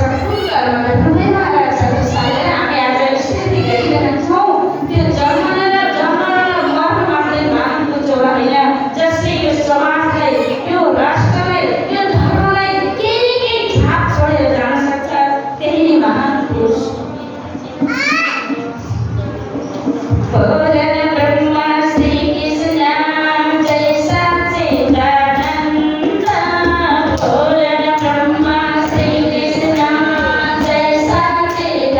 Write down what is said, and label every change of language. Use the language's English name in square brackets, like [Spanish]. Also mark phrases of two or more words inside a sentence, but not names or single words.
[Nepali] कुन कर्म गर्नुभयो महाराज छत्रसालले हामी आज स्मृति गरिरहेका छौँ। त्यो जन्म र मर्न मात्रै महानको चोला होइन, जसले यो समाजलाई, यो राष्ट्रलाई, यो धर्मलाई केही छाप छोडेर जान सक्छ, त्यही नै महान पुरुष। ब्रह्मा श्री कृष्ण जय सच्चिदानन्द। ब्रह्मा श्री कृष्ण जय सच्चिदानन्द।